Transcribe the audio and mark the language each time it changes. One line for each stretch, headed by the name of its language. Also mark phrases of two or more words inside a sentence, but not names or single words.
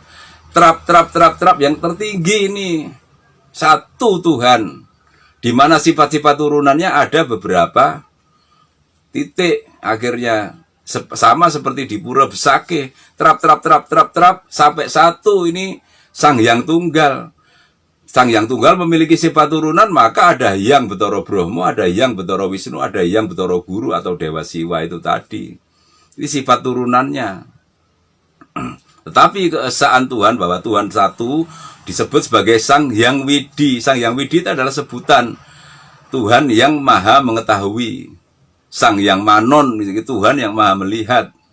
Indonesian: Terap yang tertinggi ini satu Tuhan, di mana sifat-sifat turunannya ada beberapa titik. Akhirnya sama seperti di Pura Besake, terap sampai satu ini Sang Hyang Tunggal. Sang Hyang Tunggal memiliki sifat turunan, maka ada Hyang Betara Bromo, ada Hyang Betara Wisnu, ada Hyang Betara Guru atau Dewa Siwa itu tadi. Ini sifat turunannya. Tetapi keesaan Tuhan bahwa Tuhan satu disebut sebagai Sang Hyang Widi. Sang Hyang Widi itu adalah sebutan Tuhan yang maha mengetahui. Sang Hyang Manon, Tuhan yang maha melihat.